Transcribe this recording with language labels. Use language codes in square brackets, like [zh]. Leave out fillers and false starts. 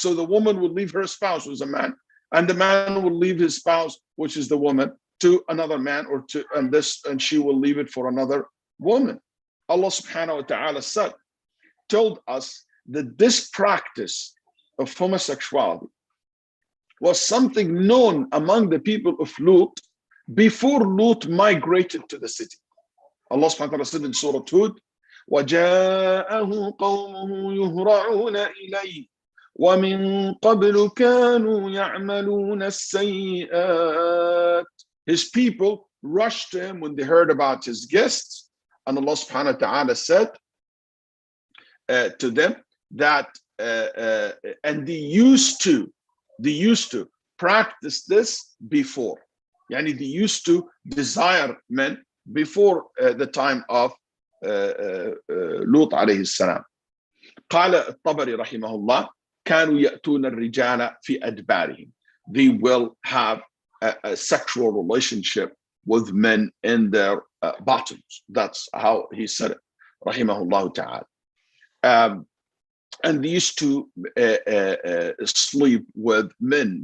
[en] So the woman will leave her spouse, who's a man, and the man will leave his spouse, which is the woman, to another man, or to and she will leave it for another woman. Allah subhanahu wa ta'ala told us that this practice of homosexuality was something known among the people of Lut before Lut migrated to the city. Allah subhanahu wa ta'ala said in Surah Hud, [ar] وَجَاءَهُ قَوْمُهُ يُهْرَعُونَ إِلَيْهِ وَمِن قَبْلُ كَانُوا يَعْمَلُونَ السَّيِّئَاتِ. [en] His people rushed to him when they heard about his guests, and Allah subhanahu wa ta'ala said to them that and they used to practice this before. Yani they used to desire men before the time of Lut alayhi salam. [ar] قال الطبري رحمه الله كانوا يأتون الرجال في أدبارهم. [en] They will have a sexual relationship with men in their bottoms. That's how he said it, rahimahullah ta'ala. And they used to sleep with men.